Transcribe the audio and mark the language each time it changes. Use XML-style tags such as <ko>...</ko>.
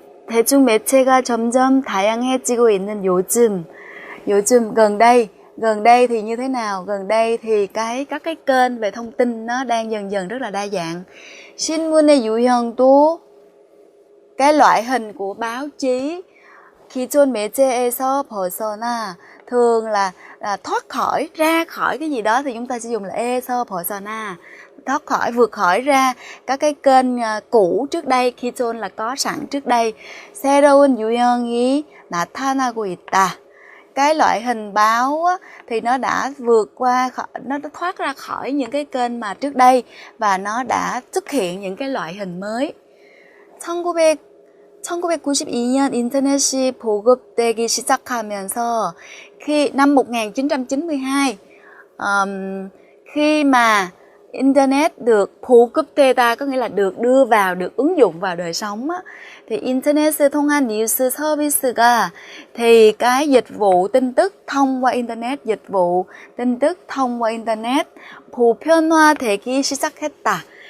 <ko>대중 매체가 점점 다양해지고 있는 요즘</ko> <vi>gần đây thì như thế nào? Gần đây thì các cái kênh về thông tin nó đang dần dần rất là đa dạng.</vi> <ko>신문의 유형도</ko> <vi>cái loại hình của báo chí</vi> <ko>기존 매체에서 벗어나</ko> <vi>thường là thoát khỏi, ra khỏi cái gì đó thì chúng ta sẽ dùng là</vi> <ko>에서 벗어나,</ko> <vi>thoát khỏi, vượt khỏi ra các cái kênh cũ trước đây, 기존 là có sẵn trước đây.</vi> <ko>새로운 유형이 나타나고 있다.</ko> <vi>Cái loại hình báo á, thì nó đã vượt qua, nó đã thoát ra khỏi những cái kênh mà trước đây và nó đã xuất hiện những cái loại hình mới.</vi> <ko>1992년 인터넷이 보급되기 시작하면서</ko> <vi>năm 1992 khi mà Internet được</vi> <ko>보급되다</ko> <vi>có nghĩa là được đưa vào, được ứng dụng vào đời sống á, thì Internet</vi> <ko>통한 뉴스 서비스가</ko> <vi>thì cái dịch vụ tin tức thông qua Internet, dịch vụ tin tức thông qua Internet</vi> <ko>보편화되기 시작했다.</ko>